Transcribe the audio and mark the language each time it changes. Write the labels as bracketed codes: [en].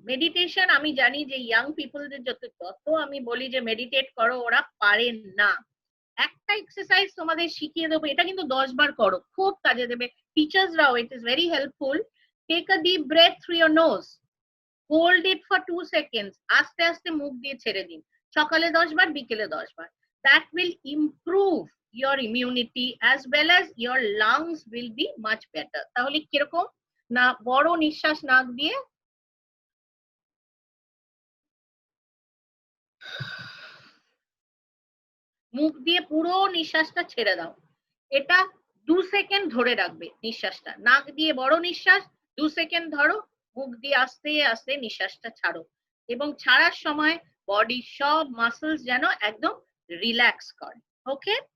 [bn] Meditation আমি জানি যে ইয়াং পিপলদের যত আমি বলি যে মেডিটেট করো, ওরা পারে না। একটা এক্সারসাইজ তোমাদের শিখিয়ে দেবো, এটা কিন্তু 10 বার করো, খুব কাজে দেবে। [en] টিচার্সরাও, it is very helpful. Take a deep breath through your nose, hold it for 2 seconds, [bn] আস্তে আস্তে মুখ দিয়ে ছেড়ে দিন, সকালে 10 বার, বিকেলে 10 বার। [en] that will improve your immunity as well as your lungs will be much better. [bn] তাহলে কিরকম না, বড় নিঃশ্বাস নাক দিয়ে মুখ দিয়ে পুরো নিঃশ্বাসটা ছেড়ে দাও। এটা 2 সেকেন্ড ধরে রাখবে নিঃশ্বাসটা, নাক দিয়ে বড় নিঃশ্বাস 2 সেকেন্ড ধরো, মুখ দিয়ে আস্তে আস্তে নিঃশ্বাসটা ছাড়ো, এবং ছাড়ার সময় বডির সব মাসলস যেন একদম রিল্যাক্স করে। ওকে?